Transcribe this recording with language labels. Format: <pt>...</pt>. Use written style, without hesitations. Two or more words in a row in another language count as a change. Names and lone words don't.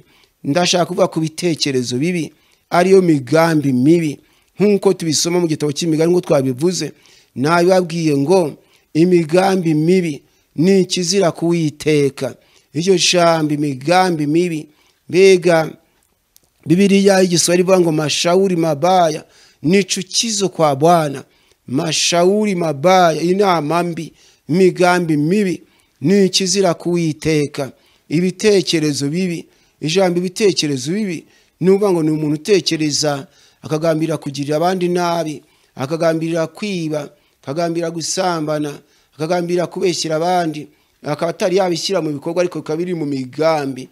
<rw>Ndashaka kuvuga ku bitekerezo bibi, ariyo migambi mibi, nkuko tubisoma mu gitabo cy'Imigani ngo twabivuze. Nabibabwiye ngo imigambi mibi ni ikizira kuwiteka. Iryo jambo imigambi mibi, mbega Biblia igiswahili ivuga ngo</rw> <sw>mashauri mabaya ni chukizo kwa Bwana. Mashauri mabaya,</sw> <rw>inama mbi, imigambi mibi ni ikizira kuwiteka. Ibitekerezo bibi, ijambo ibitekerezo bibi nuvuga ngo ni umuntu utekereza akagambira kugirira abandi nabi, akagambira kwiba, akagambira gusambana, akagambira kubeshyira abandi, akaba atari yabishyira mu bikorwa ariko kabiri mu migambi.</rw>